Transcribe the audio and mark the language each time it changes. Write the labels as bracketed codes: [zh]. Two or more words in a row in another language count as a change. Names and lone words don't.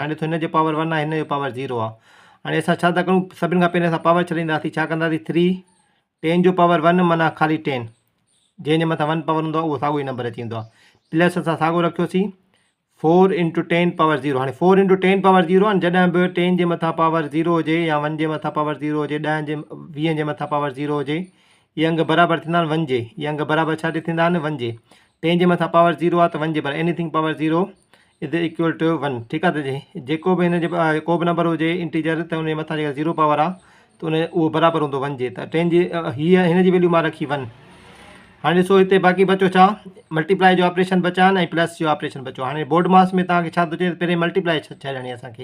[sd] हाणे ॾिसो हिन जो पावर 1 आहे, हिन जो पावर 0 आहे। हाणे असां छा था करूं, सभिनि खां पहिरीं असां पावर छॾींदासीं, छा कंदासीं 3 10 जो पावर 1 माना ख़ाली 10, जंहिंजे मथां 1 पावर हूंदो आहे उहो साॻियो ई नंबर अची वेंदो आहे, प्लस असां साॻियो रखियोसीं 4 × 10 पावर 0। हाणे 4 × 10 पावर 0 आहे, जॾहिं बि 10 जे मथां पावर 0 हुजे या 1 जे मथां पावर 0 हुजे, 10 जे 20 जे मथां पावर 0 हुजे, इहे अंग बराबरि थींदा आहिनि 1 जे। इहे अंग बराबरि छा थींदा आहिनि 1 जे। 10 जे मथां पावर 0 आहे त 1 जे बराबरि, [en] anything power 0 is equal to 1. [sd] ठीकु आहे। त जेको बि हिन जे को बि नंबर हुजे इंटीजर, त उन जे मथां जेका 0 पावर आहे त उहो बराबरि हूंदो 1 जे। त 10 जी हिन जी वैल्यू मां रखी 1। हाणे ॾिसो हिते बाक़ी बचो छा, मल्टीप्लाई जो ऑपरेशन बचा आहिनि ऐं प्लस जो ऑपरेशन बचो। हाणे बोर्ड मास में तव्हांखे छा थो चए, पहिरीं मल्टीप्लाई छॾिणी आहे असांखे।